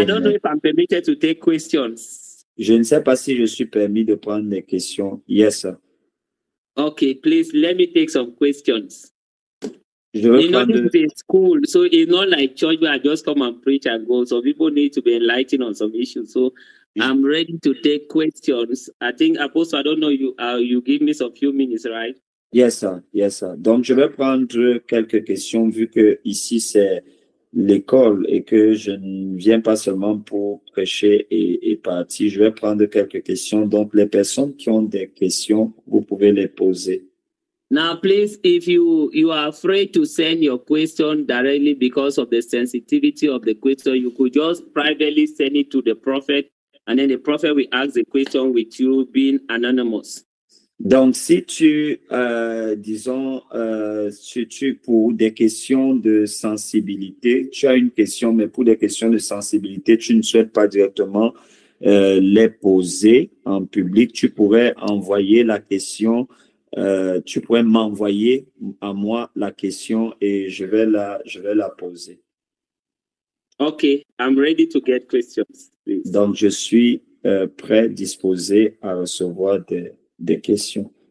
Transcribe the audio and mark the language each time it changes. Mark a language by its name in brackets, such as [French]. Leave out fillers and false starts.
[English] I don't know if I'm permitted to take questions. [French] Je ne sais pas si je suis permis de prendre des questions. [English] Yes, sir. Okay, please let me take some questions. [French] Je veux [English] You know, [French] prendre... [English] this is school, so it's not like church where I just come and preach and go. So people need to be enlightened on some issues. So I'm ready to take questions. I think, Apostle, I don't know, you give me some few minutes, right? Yes, sir. Yes, sir. [French] Donc, je vais prendre quelques questions vu que ici, c'est l'école et que je ne viens pas seulement pour prêcher et partir. Je vais prendre quelques questions. Donc, les personnes qui ont des questions, vous pouvez les poser. [English] Now, please, if you are afraid to send your question directly because of the sensitivity of the question, you could just privately send it to the prophet, and then the prophet will ask the question with you being anonymous. [French] Donc, si tu, disons, pour des questions de sensibilité, tu as une question, mais pour des questions de sensibilité, tu ne souhaites pas directement les poser en public, tu pourrais envoyer la question, tu pourrais m'envoyer à moi la question et je vais la poser. [English] Okay, I'm ready to get questions, please. [French] Donc, je suis prêt, disposé à recevoir des questions.